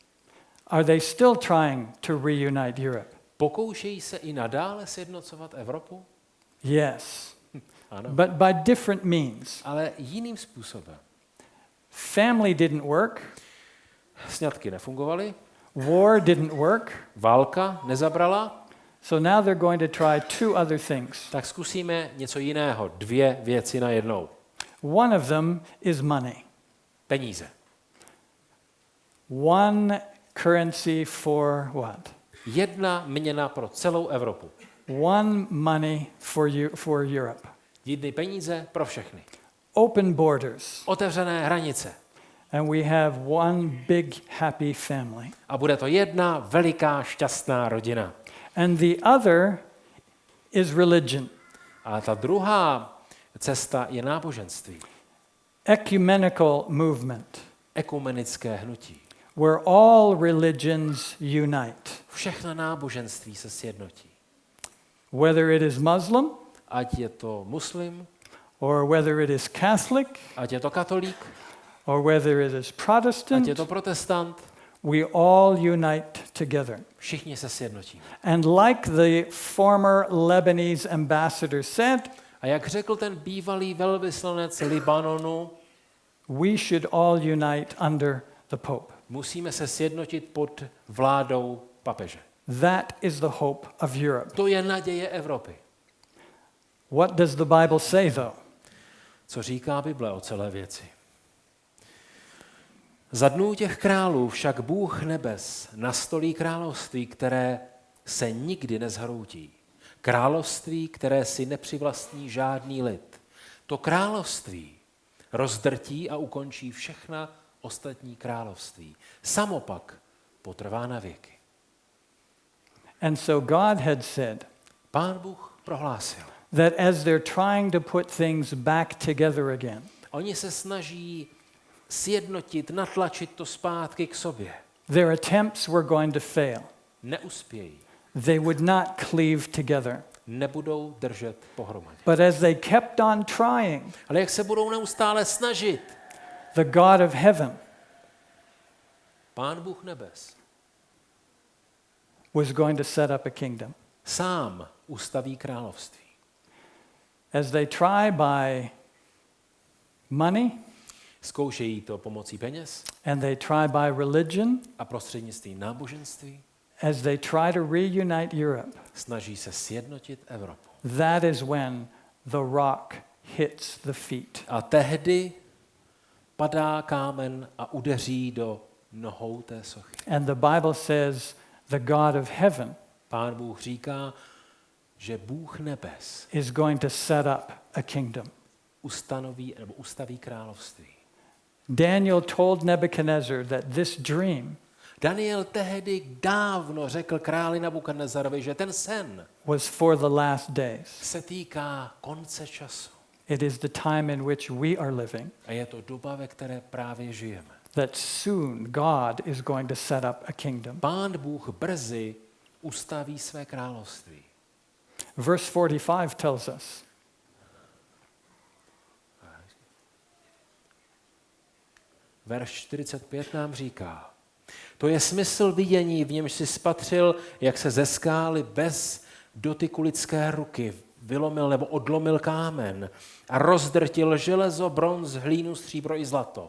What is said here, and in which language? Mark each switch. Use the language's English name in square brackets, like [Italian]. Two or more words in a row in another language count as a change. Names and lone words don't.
[English] Are they still trying to reunite Europe? [Czech] Pokoušejí se i nadále sjednocovat Evropu? [English] Yes, [Czech] Ano. [English] but by different means. [Czech] Ale jiným způsobem. [English] Family didn't work. [Czech] Sňatky nefungovaly, [English] War didn't work. [Czech] válka nezabrala, [English] So now they're going to try two other things. [Czech] tak zkusíme něco jiného. 2 věci najednou. [English] One of them is money. [Czech] Peníze. [English] One currency for what? [Czech] 1 měna pro celou Evropu. [English] One money for Europe. [Czech] 1 peníze pro všechny. [English] Open borders. [Czech] Otevřené hranice. [English] And we have one big happy family. [Czech] A bude to 1 veliká šťastná rodina. [English] And the other is religion. [Czech] A ta druhá cesta je náboženství. [English] Ecumenical movement, [Czech] Ekumenické hnutí. [English] where all religions unite. [Czech] Všechna náboženství se sjednotí. [English] Whether it is Muslim, [Czech] Ať je to muslim, [English] or whether it is Catholic, [Czech] ať je to katolík, [English] or whether it is [Czech] ať [English] Protestant, [Czech] je to protestant, [English] we all unite together. [Czech] všichni se sjednotí. [English] And like the former Lebanese ambassador said, [Czech] A jak řekl ten bývalý velvyslanec Libanonu, [English] we should all unite under the Pope. [Czech] musíme se sjednotit pod vládou papeže. [English] That is the hope of Europe. [Czech] To je naděje Evropy. [English] What does the Bible say, though? [Czech] Co říká Bible o celé věci? Za dnů těch králů však Bůh nebes nastolí království, které se nikdy nezhroutí. Království, které si nepřivlastní žádný lid. To království rozdrtí a ukončí všechna ostatní království. Samopak potrvá na věky. [English] And so God had said [Czech] Pán Bůh prohlásil. [English] that as they're trying to put things back together again, [Czech] Oni se snaží sjednotit, natlačit to zpátky k sobě. [English] their attempts were going to fail. [Czech] Neuspějí. [English] They would not cleave together. [Czech] Nebudou držet pohromadě. [English] But as they kept on trying, [Czech] Ale jak se budou neustále snažit, [English] the God of heaven [Czech] Pán Bůh nebes [English] was going to set up a kingdom. [Czech] sám ustaví království. [English] As they try by money, [Czech] Zkoušejí to pomocí peněz [English] and they try by religion, [Czech] a prostřednictvím náboženství. [English] as they try to reunite Europe, [Czech] Snaží se sjednotit Evropu. [English] that is when the rock hits the feet. [Czech] A tehdy padá kámen a udeří do nohou té sochy. [English] And the Bible says the God of heaven [Czech] Pán Bůh říká, že Bůh nebes [English] is going to set up a kingdom. [Czech] ustaví království. [English] Daniel told Nebuchadnezzar that this dream [Czech] Daniel tehdy dávno řekl králi Nabukadnezarovi, že ten sen [English] was for the last days. [Czech] se týká konce času. [English] It is the time in which we are living, [Czech] A je to doba, ve které právě žijeme. [English] that soon God is going to set up a kingdom. [Czech] Pán Bůh brzy ustaví své království. [English] Verse 45 tells us, [Czech] Verš 45 nám říká, to je smysl vidění, v němž si spatřil, jak se ze skály bez dotyku lidské ruky vylomil nebo odlomil kámen a rozdrtil železo, bronz, hlínu, stříbro i zlato.